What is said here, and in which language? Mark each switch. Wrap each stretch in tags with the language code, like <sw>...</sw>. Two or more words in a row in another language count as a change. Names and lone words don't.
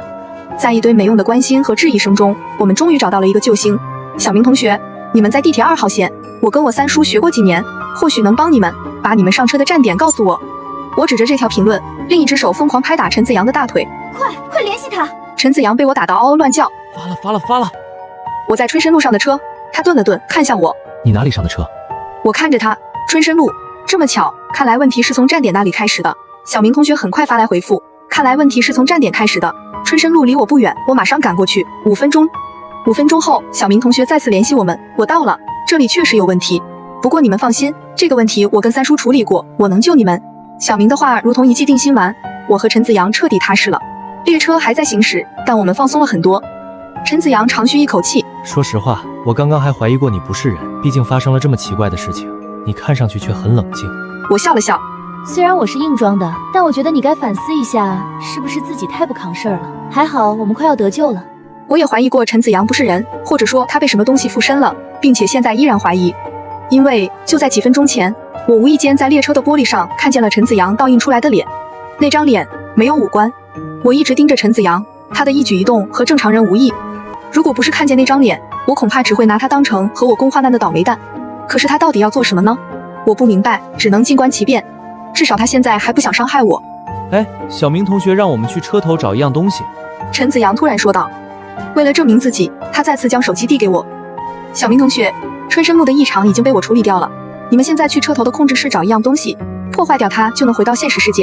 <zh>在一堆沒用的關心和質疑聲中，我們終於找到了一個救星。小明同學，你們在地鐵2號線，我跟我三叔學過幾年，或許能幫你們。把你們上車的站點告訴我。我指着這條評論，另一隻手瘋狂拍打陳子陽的大腿。快聯繫他！陳子陽被我打到嗷嗷亂叫。發了！我在春申路上的車。他頓了頓，看向我。你哪裡上的車？我看着他。春申路，這麼巧，看來問題是從站點那裡開始的。小明同學很快發來回復，看來問題是從站點開始的。春申路離我不遠，我馬上趕過去。5分鐘後，小明同學再次聯繫我們，我到了，這裡確實有問題。不過你們放心，這個問題我跟三叔處理過，我能救你們。小明的話如同一劑定心丸，我和陳子陽徹底踏實了。列車還在行駛，但我們放鬆了很多。陳子陽長吁一口氣，說實話，我剛剛還懷疑過你不是人，畢竟發生了這麼奇怪的事情，你看上去卻很冷靜。我笑了笑，雖然我是硬裝的，但我覺得你該反思一下，是不是自己太不扛事兒了。還好我們快要得救了。我也懷疑過陳子陽不是人，或者說他被什麼東西附身了，並且現在依然懷疑，因為就在幾分鐘前，我無意間在列車的玻璃上看見了陳子陽倒映出來的臉，那張臉沒有五官。我一直盯着陳子陽，他的一舉一動和正常人無異。如果不是看見那張臉，我恐怕只會拿他當成和我共患難的倒霉蛋。可是他到底要做什麼呢？我不明白，只能靜觀其變。至少他現在還不想傷害我。哎，小明同學讓我們去車頭找一樣東西。陳子陽突然說道。為了證明自己，他再次將手機遞給我。小明同學，春申路的異常已經被我處理掉了，你們現在去車頭的控制室找一樣東西，破壞掉它就能回到現實世界。</zh>